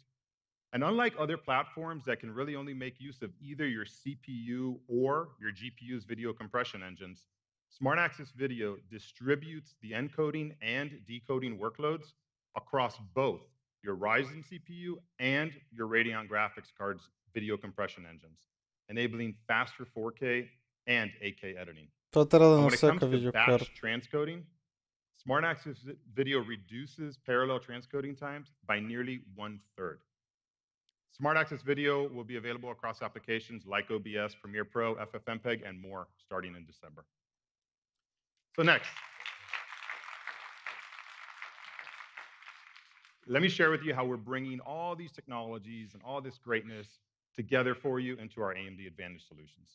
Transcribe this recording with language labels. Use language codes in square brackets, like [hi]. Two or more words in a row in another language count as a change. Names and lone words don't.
[en] And unlike other platforms that can really only make use of either your CPU or your GPU's video compression engines, Smart Access Video distributes the encoding and decoding workloads across both your Ryzen CPU and your Radeon graphics card's video compression engines, enabling faster 4K and 8K editing. [bg] То трябва да [en] And when it [bg] нося [en] comes to [bg] видеокарта. [en] batch transcoding, Smart Access Video reduces parallel transcoding times by nearly 1/3. Smart Access Video will be available across applications like OBS, Premiere Pro, FFmpeg, and more starting in December. So next, let me share with you how we're bringing all these technologies and all this greatness together for you into our AMD Advantage solutions.